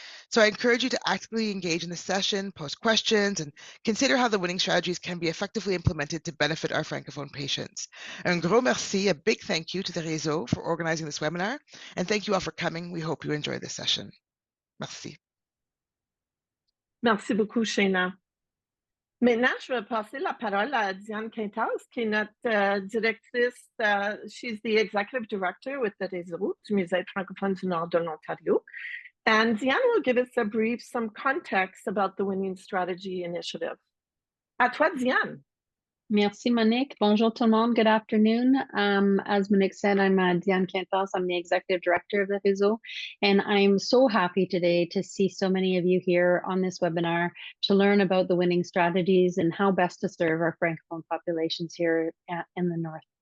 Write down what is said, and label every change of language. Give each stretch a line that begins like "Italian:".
English: So I encourage you to actively engage in the session, post questions, and consider how the winning strategies can be effectively implemented to benefit our Francophone patients.
French: Un gros merci,
English: a big thank you to the Réseau for organizing this webinar, and thank you all for coming. We hope you enjoy this session.
French: Merci. Merci beaucoup, Shayna. Maintenant, je vais passer la parole à Diane Quintas, qui est notre directrice.
English: She's the executive director with the Réseau du Musée francophone du Nord de l'Ontario. And Diane will give us a brief, some context about the Winning Strategy Initiative.
French: À toi, Diane. Merci, Monique. Bonjour tout le monde.
English: Good afternoon. As Monique said, I'm Diane Quintas. I'm the Executive Director of the Réseau, and I'm so happy today to see so many of you here on this webinar to learn about the winning strategies and how best to serve our Francophone populations here in the North.